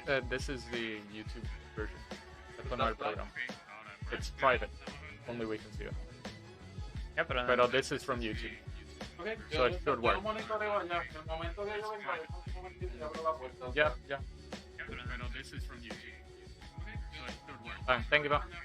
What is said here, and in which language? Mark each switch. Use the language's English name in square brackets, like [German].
[English] This is the YouTube version. [Spanish] Esto no es el programa. [English] It's private. Only we can see it. Yeah, Pero this is from YouTube. Okay, So it should work. [Spanish] Yo monitoreo allá. En el momento que yo venga, un momentito y abro la puerta. [English] Yeah. Pero this is from YouTube. So it should work. Thank you, bro.